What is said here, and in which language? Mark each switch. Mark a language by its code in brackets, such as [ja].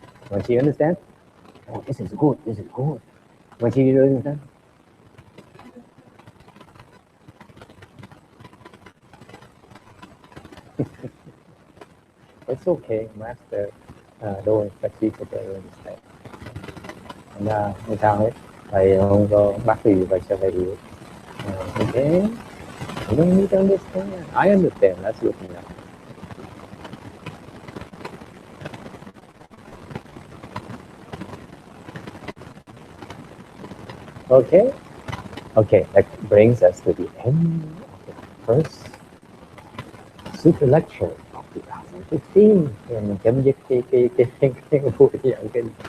[en] When she understands, this is good. When she doesn't understand, it's okay, master. Don't expect people to understand. [vi] Không sao hết. Thầy không có bắt gì và cho thầy hiểu. [en] Okay, you don't need to understand. I understand. That's good enough. Okay, Okay, that brings us to the end of the first Sutra lecture of 2015. [vi] Thì mình chấm dứt cái buổi giảng kinh.